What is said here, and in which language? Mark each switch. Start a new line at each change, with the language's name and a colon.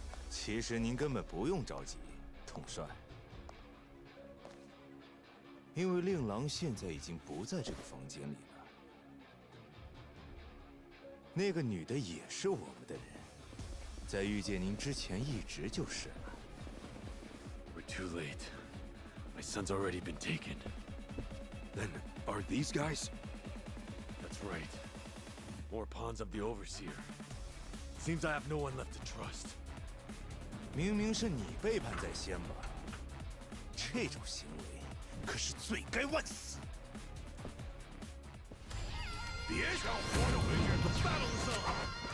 Chinese: 其实您根本不用着急，统帅，因为令郎现在已经不在这个房间里了。那个女的也是我们的人，在遇见您之前一直就是了。
English: We're too late. My son's already been taken. Then, are these guys? That's right. More pawns of the Overseer. Seems I have no one left to trust.
Chinese: 明明是你背叛在先吧？这种行为可是罪该万死。别想活着回去
English: The battle's on!